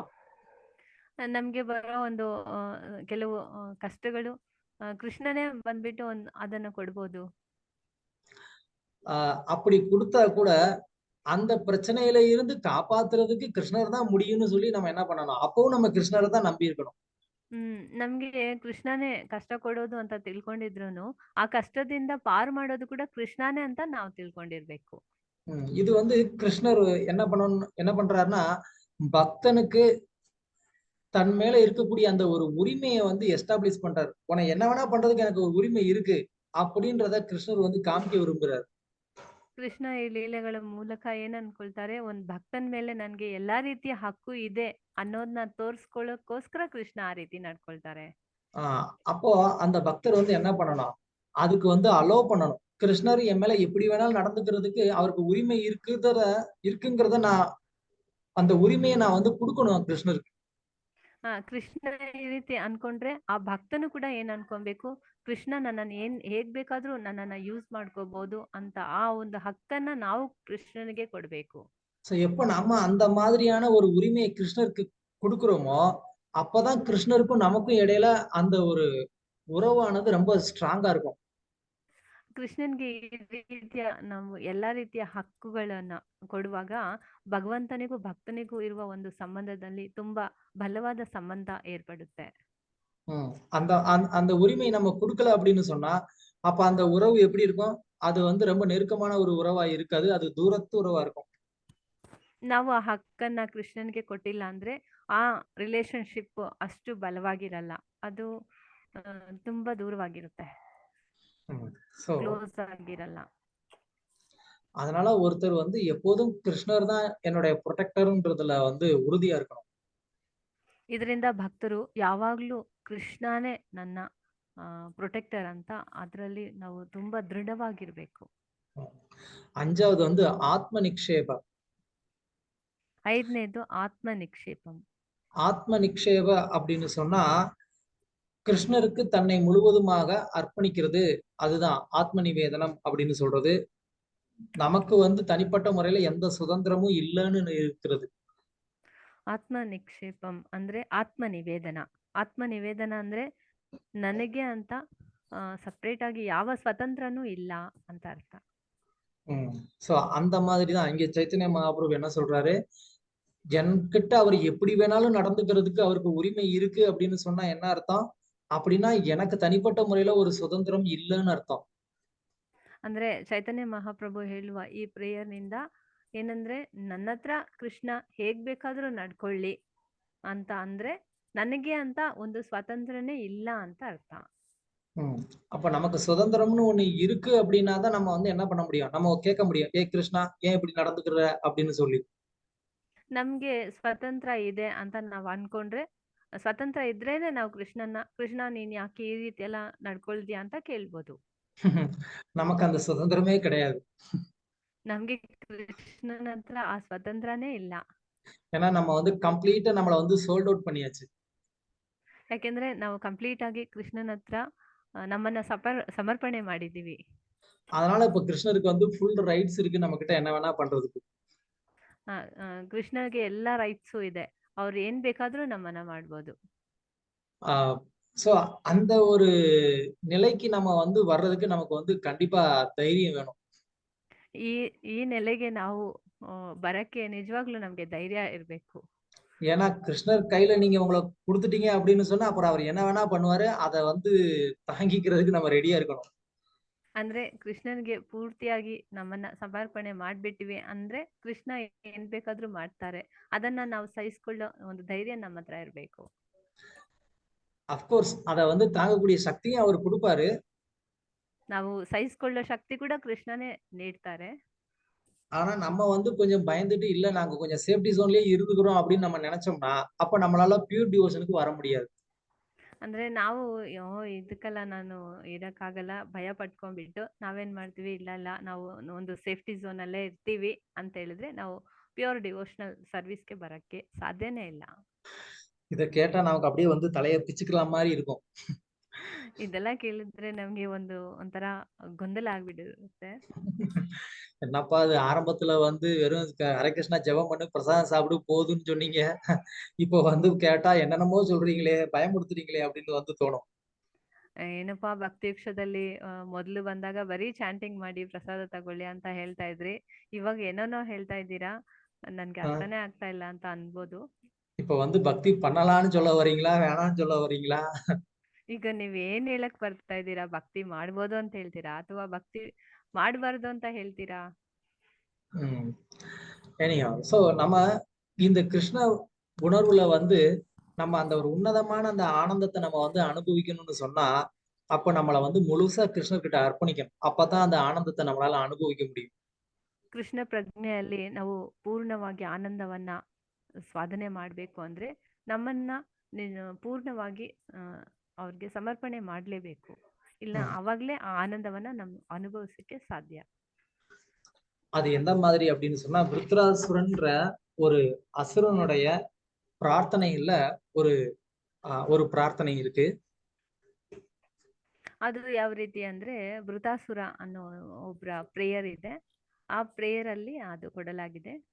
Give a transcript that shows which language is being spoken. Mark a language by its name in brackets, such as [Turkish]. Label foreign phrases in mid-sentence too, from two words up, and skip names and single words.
[Kannada] ನಮ್ಗೆ ಬರೋ ಒಂದು ಕೆಲವು ಕಷ್ಟಗಳು ಕೃಷ್ಣನೇ ಬಂದ್ಬಿಟ್ಟು ಅದನ್ನ ಕೊಡ್ಬೋದು. [Tamil] அப்படி கொடுத்தா கூட அந்த பிரச்சனையில இருந்து காப்பாத்துறதுக்கு கிருஷ்ணர் தான் முடியும்னு சொல்லி நம்ம என்ன பண்ணணும், அப்பவும் நம்ம கிருஷ்ணரை தான் நம்பி இருக்கணும். [Kannada] ನಮ್ಗೆ ಕೃಷ್ಣನೇ ಕಷ್ಟ ಕೊಡೋದು ಅಂತ ತಿಳ್ಕೊಂಡಿದ್ರು ಆ ಕಷ್ಟದಿಂದ ಪಾರು ಮಾಡೋದು ಕೂಡ ಕೃಷ್ಣನೇ ಅಂತ ನಾವು ತಿಳ್ಕೊಂಡಿರ್ಬೇಕು. [Tamil] இது வந்து கிருஷ்ணர் என்ன பண்றாருன்னா, பக்தனுக்கு தன் மேல இருக்கக்கூடிய அந்த ஒரு உரிமையை வந்து எஸ்டாப்ளிஷ் பண்றாரு. உன என்ன வேணா பண்றதுக்கு எனக்கு ஒரு உரிமை இருக்கு அப்படின்றத கிருஷ்ணர் வந்து காமிக்க விரும்புறாரு. [Kannada] ಕೃಷ್ಣ ಈ ಲೀಲೆಗಳ ಮೂಲಕ ಏನ್ ಅನ್ಕೊಳ್ತಾರೆ, ಒಂದ್ ಭಕ್ತನ್ ಮೇಲೆ ನನ್ಗೆ ಎಲ್ಲಾ ರೀತಿಯ ಹಕ್ಕು ಇದೆ ಅನ್ನೋದನ್ನ ತೋರ್ಸ್ಕೊಳ್ಳೋಕೋಸ್ಕರ ಕೃಷ್ಣ ಆ ರೀತಿ ನಡ್ಕೊಳ್ತಾರೆ. [Tamil] அப்போ அந்த பக்தர் வந்து என்ன பண்ணணும், அதுக்கு வந்து அலோ பண்ணணும். கிருஷ்ணர் என் மேல எப்படி வேணாலும் நடந்துக்கிறதுக்கு அவருக்கு உரிமை இருக்குங்கிறத நான் அந்த உரிமையை நான் வந்து கொடுக்கணும் கிருஷ்ணருக்கு. [Kannada] ಕೃಷ್ಣ ಈ ರೀತಿ ಅನ್ಕೊಂಡ್ರೆ ಆ ಭಕ್ತನು ಕೂಡ ಏನ್ ಅನ್ಕೊಬೇಕು, ಕೃಷ್ಣ ನನ್ನನ್ನು ಹೇಗ್ ಬೇಕಾದ್ರೂ ನನ್ನನ್ನ ಯೂಸ್ ಮಾಡ್ಕೋಬಹುದು ಅಂತ ಆ ಒಂದು ಹಕ್ಕನ್ನ ನಾವು ಕೃಷ್ಣನಿಗೆ ಕೊಡ್ಬೇಕು. [Tamil] சோ எப்ப நம்ம அந்த மாதிரியான ஒரு உரிமையை கிருஷ்ணருக்கு கொடுக்கிறோமோ, அப்பதான் கிருஷ்ணருக்கும் நமக்கும் இடையில அந்த ஒரு உறவானது ரொம்ப ஸ்ட்ராங்கா இருக்கும். [Kannada] ಕೃಷ್ಣನ್ಗೆ ಈ ರೀತಿಯ ನಾವು ಎಲ್ಲಾ ರೀತಿಯ ಹಕ್ಕುಗಳನ್ನ ಕೊಡುವಾಗ ಭಗವಂತನಿಗೂ ಭಕ್ತನಿಗೂ ಇರುವ ಒಂದು ಸಂಬಂಧದಲ್ಲಿ ತುಂಬಾ ಬಲವಾದ ಸಂಬಂಧ ಏರ್ಪಡುತ್ತೆ. [Tamil] அந்த அந்த உரிமை நம்ம கொடுக்கல அப்படின்னு சொன்னா அப்ப அந்த உறவு எப்படி இருக்கும், அது வந்து ரொம்ப நெருக்கமான ஒரு உறவா இருக்காது, அது தூரத்து உறவா இருக்கும். [Kannada] ನಾವು ಆ ಹಕ್ಕನ್ನ ಕೃಷ್ಣನ್ಗೆ ಕೊಟ್ಟಿಲ್ಲ ಅಂದ್ರೆ ಆ ರಿಲೇಶನ್ಶಿಪ್ ಅಷ್ಟು ಬಲವಾಗಿರಲ್ಲ, ಅದು ತುಂಬಾ ದೂರವಾಗಿರುತ್ತೆ, ಕ್ಲೋಸ್ ಆಗಿರಲ್ಲ. [Tamil] அதனால ஒருத்தர் வந்து எப்போதும் கிருஷ்ணர் தான் என்னுடைய ப்ரொடெக்டர்ன்றதுல வந்து உறுதியா இருக்கணும். [Kannada] ಇದರಿಂದ ಭಕ್ತರು ಯಾವಾಗ್ಲೂ ಕೃಷ್ಣನೇ ನನ್ನ ಪ್ರೊಟೆಕ್ಟರ್ ಅಂತ ಅದರಲ್ಲಿ ನಾವು ತುಂಬಾ ದೃಢವಾಗಿರ್ಬೇಕು. [Tamil] அஞ்சாவது வந்து ஆத்ம நிக்ஷேப. [Kannada] ಐದನೇದು ಆತ್ಮ ನಿಕ್ಷೇಪಂ. [Tamil] ஆத்ம நிக்ஷேப அப்படின்னு சொன்னா கிருஷ்ணருக்கு தன்னை முழுவதுமாக அர்ப்பணிக்கிறது, அதுதான் ஆத்ம நிவேதனம் அப்படின்னு சொல்றது. நமக்கு வந்து தனிப்பட்ட முறையில எந்த சுதந்திரமும் இல்லைன்னு இருக்கிறது. [Kannada] ಆತ್ಮ ನಿಕ್ಷೇಪಂ ಅಂದ್ರೆ ಆತ್ಮ ನಿವೇದನ. ಆತ್ಮ ನಿವೇದನ ಅಂದ್ರೆ ನನಗೆ ಅಂತ ಸಪ್ರೇಟ್ ಆಗಿ ಯಾವ ಸ್ವತಂತ್ರನೂ ಇಲ್ಲ ಅಂತ ಅರ್ಥ. [Tamil] சோ அந்த மாதிரி தான் இங்க சைத்தன்ய மகாபிரபு என்ன சொல்றாரு, என்கிட்ட அவர் எப்படி வேணாலும் நடந்துக்கிறதுக்கு அவருக்கு உரிமை இருக்கு அப்படின்னு சொன்னா என்ன அர்த்தம்? அப்படின்னா எனக்கு தனிப்பட்ட முறையில ஒரு சுதந்திரம் இல்லைன்னு அர்த்தம். [Kannada] ಅಂದ್ರೆ ಚೈತನ್ಯ ಮಹಾಪ್ರಭು ಹೇಳುವ ಈ ಪ್ರೇಯರ್ ನಿಂದ ಏನಂದ್ರೆ ನನ್ನ ಹತ್ರ ಕೃಷ್ಣ ಹೇಗ್ ಬೇಕಾದ್ರೂ ನಡ್ಕೊಳ್ಳಿ ಅಂತ ಅಂದ್ರೆ ನನಗೆ ಅಂತ ಒಂದು ಸ್ವಾತಂತ್ರ್ಯನೇ ಇಲ್ಲ ಅಂತ ಅರ್ಥ. [Tamil] அப்ப நமக்கு சுதந்திரம்னு ஒண்ணு இருக்கு அப்படின்னா தான் நம்ம வந்து என்ன பண்ண முடியும், நம்ம கேட்க முடியும், ஏ கிருஷ்ணா ஏன் இப்படி நடந்துக்கிற அப்படின்னு சொல்லி. [Kannada] ನಮ್ಗೆ ಸ್ವತಂತ್ರ ಇದೆ ಅಂತ ನಾವ್ ಅನ್ಕೊಂಡ್ರೆ, ಸ್ವತಂತ್ರ ಇದ್ರೇನೆ ನಾವು ಕೃಷ್ಣ ನೀನ್ ಯಾಕೆ ಈ ರೀತಿ ಎಲ್ಲ ನಡ್ಕೊಳ್ತೀಯ ಅಂತ ಕೇಳ್ಬೋದು. [Tamil] நமக்கு அந்த சுதந்திரமே கிடையாது. [Kannada] ನಮ್ಗೆ ಕೃಷ್ಣನ ಹತ್ರ ಆ ಸ್ವತಂತ್ರನೇ ಇಲ್ಲ. [Tamil] ஏன்னா நம்ம வந்து கம்ப்ளீட்டா நம்மள வந்து [English] sold out [Tamil] பண்ணியாச்சு. [Kannada] ಯಾಕೆಂದ್ರೆ ನಾವು ಕಂಪ್ಲೀಟ್ ಆಗಿ ಕೃಷ್ಣನ ಹತ್ರ ನಮ್ಮನ್ನ ಸಮರ್ಪಣೆ ಮಾಡಿದೀವಿ. [Tamil] அதனால இப்ப கிருஷ்ணருக்கு வந்து [English] full rights [Tamil] இருக்கு நம்ம கிட்ட என்ன வேணா பண்றதுக்கு. [Kannada] ಕೃಷ್ಣಗೆ ಎಲ್ಲಾ ರೈಟ್ಸು ಇದೆ, ಅವ್ರು ಏನ್ ಬೇಕಾದ್ರೂ ನಮ್ಮನ್ನ ಮಾಡ್ಬೋದು. [Tamil] சோ அந்த ஒரு நிலைக்கு நம்ம வந்து வர்றதுக்கு நமக்கு வந்து கண்டிப்பா தைரியம் வேணும். [Kannada] ಈ ನೆಲೆಗೆ ನಾವು ಬರಕ್ಕೆ ನಿಜವಾಗ್ಲೂ ನಮ್ಗೆ ಧೈರ್ಯ ಇರ್ಬೇಕು. [Tamil] ஏன்னா கிருஷ்ணர் கையில நீங்க உங்களை கொடுத்துட்டீங்க அப்படின்னு சொன்னா அப்புறம் அவர் என்ன வேணா பண்ணுவாரு, அதை வந்து தாங்கிக்கிறதுக்கு நம்ம ரெடியா இருக்கணும். [Kannada] ಅಂದ್ರೆ ಕೃಷ್ಣನ್ಗೆ ಪೂರ್ತಿಯಾಗಿ ನಮ್ಮನ್ನ ಸಮರ್ಪಣೆ ಮಾಡ್ಬಿಟ್ಟಿವಿ ಅಂದ್ರೆ ಕೃಷ್ಣ ಏನ್ ಬೇಕಾದ್ರೂ ಮಾಡ್ತಾರೆ, ಅದನ್ನ ನಾವು ಸಹಿಸ್ಕೊಳ್ಳೋ ಒಂದು ಧೈರ್ಯ ನಮ್ಮ ಹತ್ರ ಇರ್ಬೇಕು. [Tamil] அப்கோர்ஸ் அத வந்து தாங்கக்கூடிய சக்தியும் அவர் கொடுப்பாரு. [Kannada] ನಾವು ಸಹಿಸ್ಕೊಳ್ಳೋ ಶಕ್ತಿ ಕೂಡ ಕೃಷ್ಣನೇ ನೀಡ್ತಾರೆ. [Tamil] ஆனா நம்ம வந்து கொஞ்சம் பயந்துட்டு இல்ல நாங்க கொஞ்சம் [English] safety zoneலயே [Tamil] இருந்துக்கிறோம் அப்படின்னு நம்ம நினைச்சோம்னா அப்ப நம்மளால [English] pure devotionனுக்கு [Tamil] வர முடியாது. [Kannada] ಅಂದ್ರೆ ನಾವು ಇದಕ್ಕೆಲ್ಲ ನಾನು ಇರಕ್ಕಾಗಲ್ಲ ಭಯ ಪಟ್ಕೊಂಡ್ಬಿಟ್ಟು ನಾವೇನ್ ಮಾಡ್ತೀವಿ, ಇಲ್ಲ ನಾವು ಒಂದು [English] safety zone [Kannada] ಅಲ್ಲೇ ಇರ್ತೀವಿ ಅಂತ ಹೇಳಿದ್ರೆ ನಾವು [English] pure devotional serviceಗೆ [Kannada] ಬರಕ್ಕೆ ಸಾಧ್ಯನೇ ಇಲ್ಲ. [Tamil] இத கேட்டா நமக்கு அப்படியே வந்து தலையை பிச்சுக்கலாம் மாதிரி இருக்கும். [Kannada] ಇದೆಲ್ಲ ಕೇಳಿದ್ರೆ ನಮ್ಗೆ ಒಂಥರ ಗೊಂದಲ ಆಗ್ಬಿಡುತ್ತೆ. [Tamil] என்னப்பா அது ஆரம்பத்துல வந்து வெறும் ஹரே கிருஷ்ணா ஜெபம் பண்ணு பிரசாதம் சாப்பிடு போதுன்னு சொன்னீங்க, இப்போ வந்து கேட்டா என்னென்னமோ சொல்றீங்களே பயமுடுத்துறீங்களே அப்படின்னு வந்து தோணும். [Kannada] ಏನಪ್ಪಾ ಭಕ್ತಿ ಯುಕ್ಷದಲ್ಲಿ ಮೊದ್ಲು ಬಂದಾಗ ಬರೀ ಚಾಂಟಿಂಗ್ ಮಾಡಿ ಪ್ರಸಾದ ತಗೊಳ್ಳಿ ಅಂತ ಹೇಳ್ತಾ ಇದ್ರಿ, ಇವಾಗ ಏನೇನೋ ಹೇಳ್ತಾ ಇದ್ದೀರಾ, ನನ್ಗೆ ಅರ್ಥನೇ ಆಗ್ತಾ ಇಲ್ಲ ಅಂತ ಅನ್ಬೋದು. [Tamil] இப்ப வந்து பக்தி பண்ணலாம்னு சொல்ல வரீங்களா வேணாம்னு சொல்ல வரீங்களா? [Kannada] ಈಗ ನೀವ್ ಏನ್ ಹೇಳಕ್ ಬರ್ತಾ ಇದ್ದೀರಾ, ಭಕ್ತಿ ಮಾಡ್ಬೋದು ಅಂತ ಹೇಳ್ತೀರಾ ಅಥವಾ ಭಕ್ತಿ ಮಾಡಬಾರ್ದು ಅಂತ ಹೇಳ್ತೀರಾ? [Tamil] சோ நம்ம இந்த கிருஷ்ண உணர்வுல வந்து நம்ம அந்த ஒரு உன்னதமான அந்த ஆனந்தத்தை நம்ம வந்து அனுபவிக்கணும்னு சொன்னா அப்ப நம்மளை வந்து முழுசா கிருஷ்ணர்கிட்ட அர்ப்பணிக்கணும். அப்பதான் அந்த ஆனந்தத்தை நம்மளால அனுபவிக்க முடியும். [Kannada] ಕೃಷ್ಣ ಪ್ರಜ್ಞೆಯಲ್ಲಿ ನಾವು ಪೂರ್ಣವಾಗಿ ಆನಂದವನ್ನ ಸಾಧನೆ ಮಾಡ್ಬೇಕು ಅಂದ್ರೆ ನಮ್ಮನ್ನ ಪೂರ್ಣವಾಗಿ ಅವ್ರಿಗೆ ಸಮರ್ಪಣೆ ಮಾಡ್ಲೇಬೇಕು, ಇಲ್ಲ ಅವಾಗ್ಲೇ ಆ ಆನಂದವನ್ನ ನಮ್ ಅನುಭವಿಸಕ್ಕೆ ಸಾಧ್ಯ. [Tamil] அது எந்த மாதிரி அப்படின்னு சொன்னா விருத்ராசுரன்ற ஒரு அசுரனுடைய ಪ್ರಾರ್ಥನೆಯಿಲ್ಲ ஒரு ಪ್ರಾರ್ಥನೆ இருக்கு. [Kannada] ಅದು ಯಾವ ರೀತಿ ಅಂದ್ರೆ ವೃತಾಸುರ ಅನ್ನೋ ಒಬ್ರ ಪ್ರೇಯರ್ ಇದೆ, ಆ ಪ್ರೇಯರ್ ಅಲ್ಲಿ ಅದು ಕೊಡಲಾಗಿದೆ.